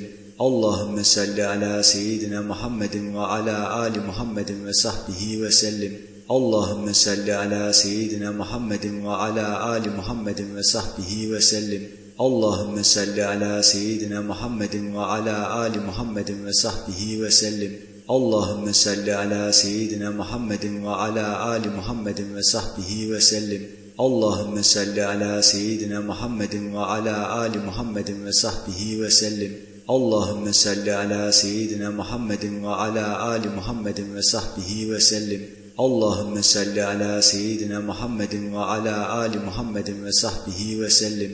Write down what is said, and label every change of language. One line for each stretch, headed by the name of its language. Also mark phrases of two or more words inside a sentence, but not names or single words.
Arabic: اللهم صل على سيدنا محمد وعلى آل محمد وصحبه وسلم. اللهم صل على سيدنا محمد وعلى آل محمد وصحبه وسلم. اللهم صل على سيدنا محمد وعلى آل محمد وصحبه وسلم. اللهم صل على سيدنا محمد وعلى آل محمد وصحبه وسلم. اللهم صل على سيدنا محمد وعلى آل محمد وصحبه وسلم. اللهم صل على سيدنا محمد وعلى آل محمد وصحبه وسلم. اللهم صل على سيدنا محمد وعلى آل محمد وصحبه وسلم.